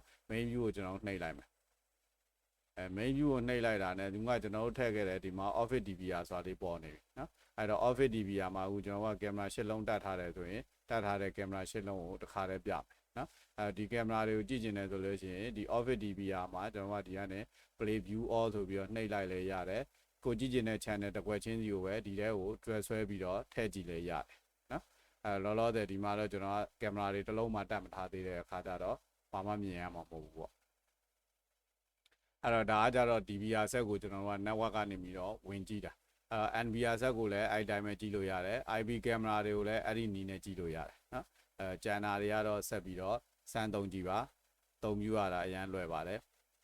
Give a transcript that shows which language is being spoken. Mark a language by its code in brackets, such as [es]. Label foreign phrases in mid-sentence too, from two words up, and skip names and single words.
[en] main view [my] ကိုကျွန်တော်နှိပ်လိုက်မယ် [en] main view [my] ကိုနှိပ်လိုက်တာနဲ့ဒီမှာကျွန်တော်တို့ထည့်ခဲ့တဲ့ဒီမှာ [en] office dvr [my] ဆိုတာလေးပေါ်နေပြီနော်အဲ့တော့ [en] office dvr [my] မှာအခုကျွန်တော်ကကင်မရာ၈လုံးတက် ထားတယ်ဆိုရင်တက်ထားတဲ့ကင်မရာ၈လုံးကိုတစ်ခါတည်းပြမယ်နော်ဒီကင်မရာတွေကိုကြည့်ကျင်တယ်ဆိုလို့ရှိရင်ဒီ [en] office dvr [my] မှာကျွန်တော်ကဒီ ကနေ [en] play view all [my] ဆိုပြီးတော့နှိပ်လိုက်လဲရတယ်ကိုကြည့်ကျင်တဲ့ channel တစ်ခွက်ချင်းစီကိုပဲဒီထဲကိုတွဲဆွဲပြီးတော့ထည့်ကြည့်လဲရတယ်နော်လောလောဆယ်ဒီမှာတော့ကျွန်တော်ကကင်မရာတွေတစ်လုံးမှတက်မထားသေးတဲ့အခါကျတော့ဘာမှမြင်ရမှာမဟုတ်ဘူးပေါ့အဲ့တော့ဒါကကြတော့ [en] DVR set [my] ကိုကျွန်တော်က network ကနေပြီးတော့ဝင်ကြည့်တာ [en] NVR set [my] ကိုလည်းအဲ့တိုင်းပဲကြည့်လို့ရတယ် [en] IP camera [my] တွေကိုလည်းအဲ့ဒီနည်းနဲ့ကြည့်လို့ရတယ်နော်ကျန်တာတွေကတော့ဆက်ပြီးတော့စမ်းသုံးကြည့်ပါသုံးမျိုးရတာအရန်လွယ်ပါတယ်